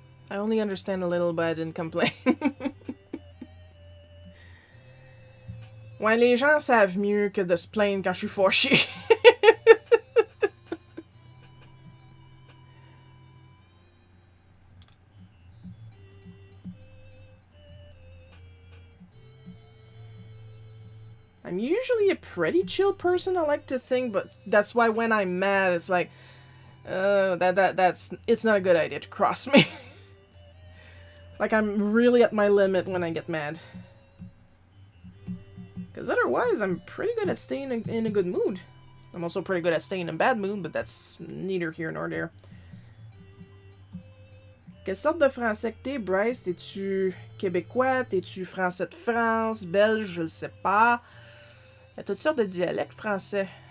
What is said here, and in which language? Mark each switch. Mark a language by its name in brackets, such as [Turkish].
[English] I only understand a little, but I didn't complain. [French] Ouais, les gens savent mieux que de se plaindre quand je suis fâchée. [English] I'm usually a pretty chill person, I like to think, but that's why when I'm mad, it's like, it's not a good idea to cross me. Like, I'm really at my limit when I get mad. Because otherwise, I'm pretty good at staying in a good mood. I'm also pretty good at staying in a bad mood, but that's neither here nor there. [French] Quelle sorte de français que t'es, Bryce? T'es-tu québécois? T'es-tu français de France? Belge? Je le sais pas. Il y a toutes sortes de dialectes français.